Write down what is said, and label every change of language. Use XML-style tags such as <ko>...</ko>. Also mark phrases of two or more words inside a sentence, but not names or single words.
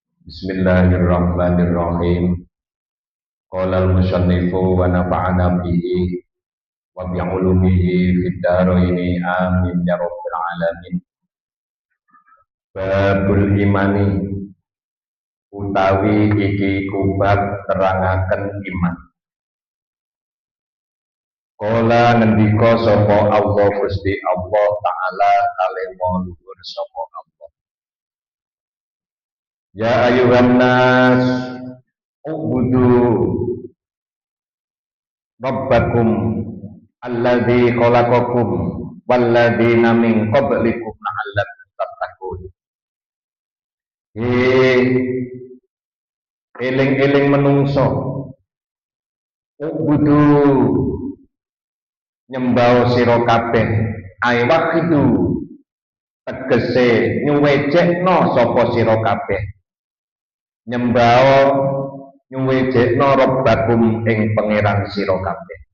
<ar>بسم الله الرحمن الرحيم. قال المصنف ونفعنا به وبعلومه في الدارين آمين يا رب العالمين. باب الإيمان</ar> <jv>utawi iki kubab terangaken iman. Qala ngendika sapa Allah Gusti Allah taala kalema luhur sapa Allah.</jv> <ar>يا أيها الناس اعبدوا ربكم الذي خلقكم والذين من قبلكم لعلكم تتقون.</ar> <jv>Eling-eling menungso ubudu nyembah sira kabeh ai waqidu tegese nyuwejekno sapa sira kabeh nyembah nyuwejekno rabbakum ing pangeran sira kabeh</jv>